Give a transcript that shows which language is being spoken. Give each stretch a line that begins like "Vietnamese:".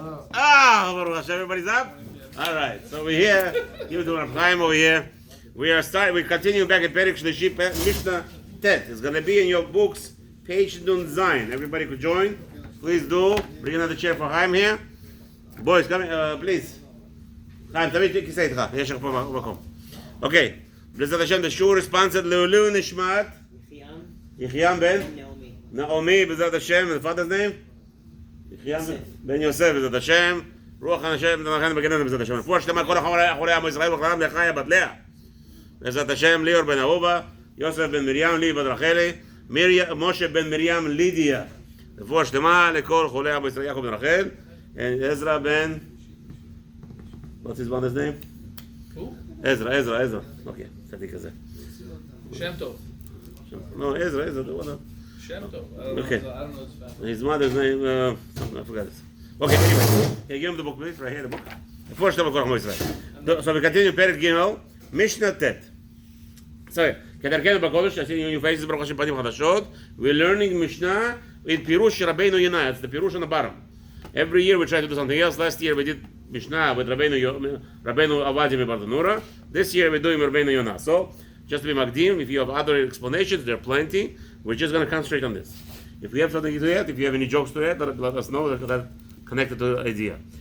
English: Baruch Hashem, everybody's up? All right, so we're here. You're doing a time over here. We continue back at Perek Shlishi, Mishnah Tet. It's going to be in your books, page Nun Zayin. Everybody could join. Please do. Bring another chair for Chaim here. Boys, come please.
Hebrew: Chaim, תמיד כיסא איתך. יש לך פה מקום. Okay. בעזרת השם,
English: the shur is sponsored
Hebrew: לעילוי נשמת יחיעם בן נעמי, בעזרת השם,
English: the father's name?
Hebrew: יחיעם בן יוסף, בעזרת השם. רוח השם, תנחם בגן בעזרת השם. רפואה שלמה כל אחורי עם ישראל וכללם לחיה בת לאה. בעזרת השם, ליאור בן אהובה, יוסף בן מרים, לי בת רחלי, משה בן מרים, לידיה. רפואה שלמה לכל חולי עם ישראל, יעקב בן רחל, עזרא בן...
English: What's his mother's name? Who? Ezra.
Hebrew: Okay, צדיק כזה.
English: Shem Tov. No, Ezra, the one. Shem Tov. Okay. I don't know his family. His mother's name, I forgot it. Okay, anyway. Here, give him the book, please. Right here, the book. First time, so we continue, Perek Gimel, Mishnah Tet.
Hebrew: Sorry, כדרכנו בקודש, עשינו
English: new faces,
Hebrew: ברוך השם פנים חדשות.
English: We're learning Mishnah with Pirush Rabeinu Yonah. It's the Pirush on the bottom. Every year we try to do something else. Last year we did Mishnah with Rabeinu Avoth Bartanura. This year we're doing Rabeinu Yonah. So, just to be Magdim, if you have other explanations, there are plenty. We're just going to concentrate on this. If we have something to add, if you have any jokes to add, let us know that connected to the idea.